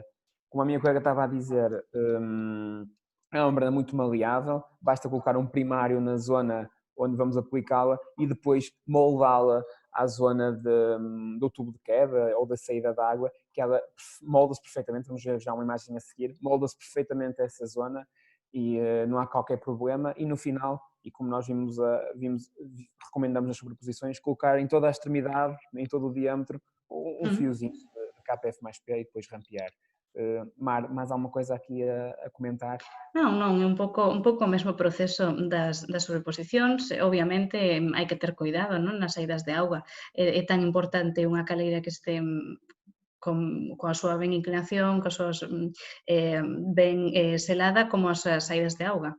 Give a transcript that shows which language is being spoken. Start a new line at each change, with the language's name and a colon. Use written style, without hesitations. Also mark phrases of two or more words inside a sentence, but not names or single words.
Portuguese: Como a minha colega estava a dizer, é uma membrana muito maleável, basta colocar um primário na zona onde vamos aplicá-la e depois moldá-la à zona do tubo de queda ou da saída da água, que ela molda-se perfeitamente, vamos ver já uma imagem a seguir, molda-se perfeitamente essa zona e não há qualquer problema. E no final, e como nós recomendamos nas sobreposições, colocar em toda a extremidade, em todo o diâmetro, um fiozinho de KPF mais P e depois rampear. Mar, mais alguma coisa aqui a comentar?
Galician: Non, é un pouco o mesmo proceso das sobreposicións. Obviamente hai que ter cuidado, non, nas saídas de auga. É tan importante unha caleira que este coa súa ben inclinación, coas súas ben selada, como as saídas de auga.